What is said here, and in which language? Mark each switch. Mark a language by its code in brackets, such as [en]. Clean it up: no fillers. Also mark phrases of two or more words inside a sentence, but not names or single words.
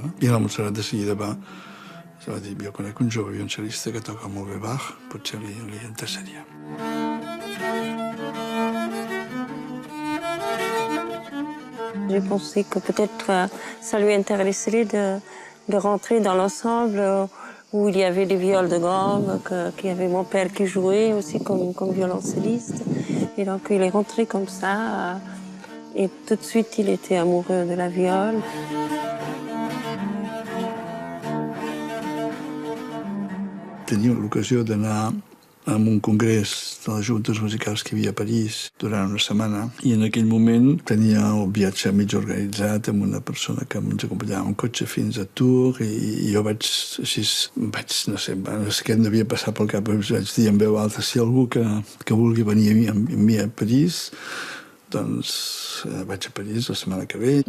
[ca] No? I la Montserrat de seguida va dir, jo conec un jove violoncel·lista que toca molt bé Bach, potser li interessaria. [fr] J'ai pensé que peut-être ça lui intéresserait de rentrer dans l'ensemble où il y avait des viols de gamme, qu'il y avait mon père qui jouait aussi comme violoncelliste. Et donc il est rentré comme ça et tout de suite il était amoureux de la viole. [ca] Tenia l'ocasió d'anar a un congrés de les juntes musicals que hi havia a París durant una setmana i en aquell moment tenia el viatge mig organitzat amb una persona que ens acompanyava en cotxe fins a Tours i jo vaig, no sé què em devia passar pel cap, vaig dir en veu alta, si algú que vulgui venir amb mi a París, doncs vaig a París la setmana que ve.